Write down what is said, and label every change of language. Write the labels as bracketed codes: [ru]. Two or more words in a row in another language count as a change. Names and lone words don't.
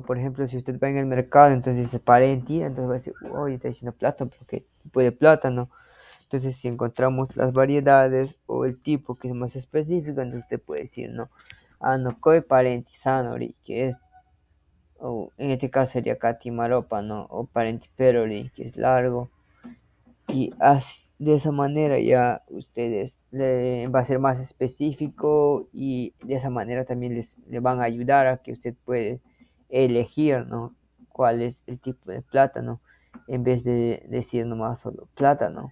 [es] Por ejemplo, si usted va en el mercado, entonces dice parenti, entonces va a decir, oye, está diciendo plátano, pero ¿qué tipo de plátano? Entonces, si encontramos las variedades o el tipo que es más específico, entonces usted puede decir, ¿no? No, [cni] koi parenti sanori, [es] que es, o en este caso sería katimaropa, ¿no? [cni] O parenti perori, [es] que es largo. Y así, de esa manera ya ustedes va a ser más específico y de esa manera también le van a ayudar a que usted puede elegir, ¿no? Cuál es el tipo de plátano en vez de decir nomás solo plátano.